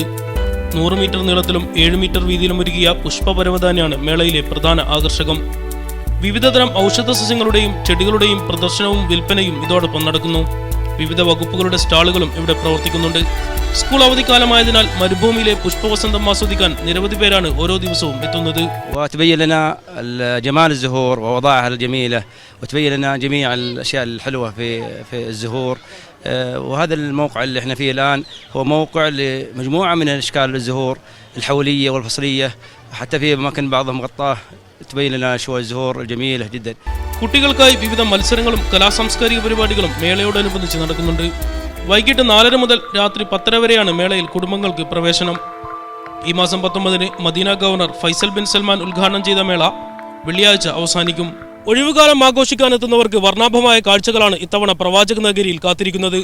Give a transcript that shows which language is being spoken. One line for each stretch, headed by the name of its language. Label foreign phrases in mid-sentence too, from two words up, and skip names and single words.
Malayalam: 100 മീറ്റർ നീളത്തിലും 7 മീറ്റർ വീതിയിലും ഒരുക്കിയ പുഷ്പപരവതാനിയാണ് മേളയിലെ പ്രധാന ആകർഷകം. വിവിധതരം ഔഷധ സസ്യങ്ങളുടെയും ചെടികളുടെയും പ്രദർശനവും വിൽപ്പനയും ഇതോടൊപ്പം നടക്കുന്നു. വിവിധ വകുപ്പുകളുടെ സ്റ്റാളുകളും ഇവിടെ പ്രവർത്തിക്കുന്നുണ്ട്. സ്കൂൾ അവധിക്കാലമായതിനാൽ മരുഭൂമിയിലെ പുഷ്പവസന്തം ആസ്വദിക്കാൻ നിരവധി പേരാണ് ഓരോ ദിവസവും എത്തുന്നത്.
Arabic: وتبين لنا جمال الزهور ووضائعها الجميلة وتبين لنا جميع الأشياء الحلوة في الزهور. وهذا الموقع اللي احنا فيه الآن هو موقع لمجموعة من أشكال الزهور الحولية والفصلية، حتى في أماكن بعضها مغطاة تبين لنا شو الزهور الجميلة جدا.
Malayalam: കുട്ടികൾക്കായി വിവിധ മത്സരങ്ങളും കലാസാംസ്കാരിക പരിപാടികളും മേളയോടനുബന്ധിച്ച് നടക്കുന്നുണ്ട്. വൈകിട്ട് 4:30 മുതൽ രാത്രി 10:30 വരെയാണ് മേളയിൽ കുടുംബങ്ങൾക്ക് പ്രവേശനം. ഈ മാസം 19-ന് മദീന ഗവർണർ ഫൈസൽ ബിൻ സൽമാൻ ഉദ്ഘാടനം ചെയ്ത മേള വെള്ളിയാഴ്ച അവസാനിക്കും. ഒഴിവുകാലം ആഘോഷിക്കാനെത്തുന്നവർക്ക് വർണ്ണാഭമായ കാഴ്ചകളാണ് ഇത്തവണ പ്രവാചക നഗരിയിൽ കാത്തിരിക്കുന്നത്.